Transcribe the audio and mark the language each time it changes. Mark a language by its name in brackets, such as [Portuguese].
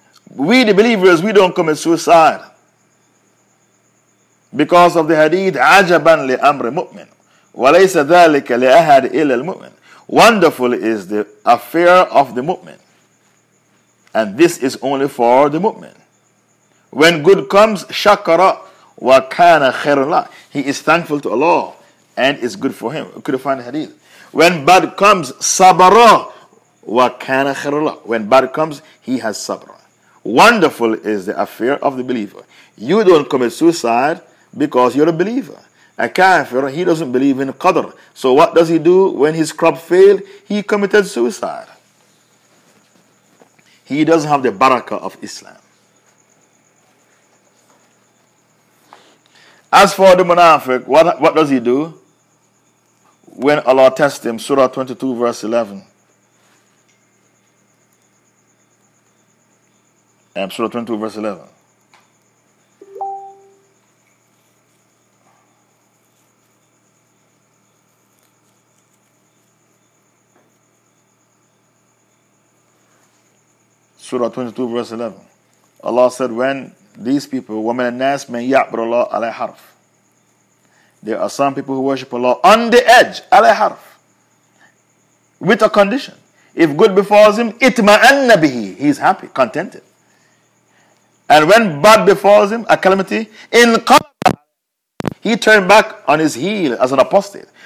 [English] We, the believers, we don't commit suicide because of the hadith, [Arabic] عَجَبًا لِأَمْرِ مُؤْمِنٍ وَلَيْسَ ذَلِكَ لِأَحَدٍ إِلَّا الْمُؤْمِنِ. [English] Wonderful is the affair of the mu'min. And this is only for the mu'min. When good comes, [Arabic] شَكَرَ وَكَانَ خَيْرٌ لَهُ. [English] He is thankful to Allah, and it's good for him. Could you find a hadith? When bad comes, [Arabic] sabara wa kana khairala. [English] When bad comes, he has sabra. Wonderful is the affair of the believer. You don't commit suicide because you're a believer. A kafir, he doesn't believe in qadr. So what does he do when his crop failed? He committed suicide. He doesn't have the barakah of Islam. As for the munafiq, what does he do when Allah tests him? Surah 22, verse 11. Surah 22, verse 11. Surah 22, verse 11. Allah said, when these people, [Arabic] وَمَنَ النَّاسِ مَنْ يَعْبُرُ اللَّهُ عَلَى حَرْفٍ. [English] There are some people who worship Allah on the edge, ala harf, with a condition. If good befalls him, [Arabic] itma'anna bihi, [English] he's happy, contented. And when bad befalls him, a calamity, [Arabic] in qalba, [English] he turned back on his heel as an apostate.